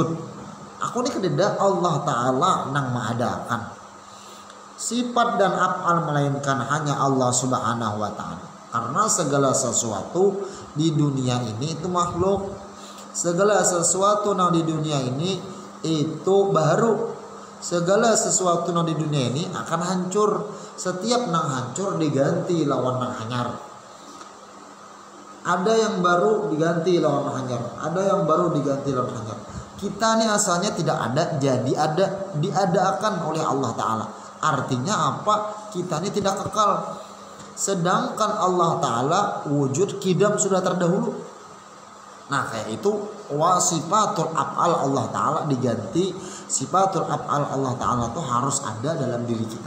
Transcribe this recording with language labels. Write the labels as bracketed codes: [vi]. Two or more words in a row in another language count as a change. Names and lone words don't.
[bjn] Aku ini kededa Allah Ta'ala nang mengadakan sifat dan af'al, melainkan hanya Allah [ar] سبحانه وتعالى. [bjn] Karena segala sesuatu di dunia ini itu makhluk, segala sesuatu nang di dunia ini itu baru, segala sesuatu nang di dunia ini akan hancur. Setiap nang hancur diganti lawan nang anyar. Ada yang baru diganti lawan hanyar, ada yang baru diganti lawan hanyar. [id] Kita ini asalnya tidak ada, jadi ada, diadakan oleh Allah Ta'ala. Artinya apa? Kita ini tidak kekal. sedangkan Allah Ta'ala wujud kidam sudah terdahulu. Nah kayak itu [ar] صفة الأفعال [id] Allah Ta'ala diganti [ar] صفة الأفعال [id] Allah Ta'ala itu harus ada dalam diri kita.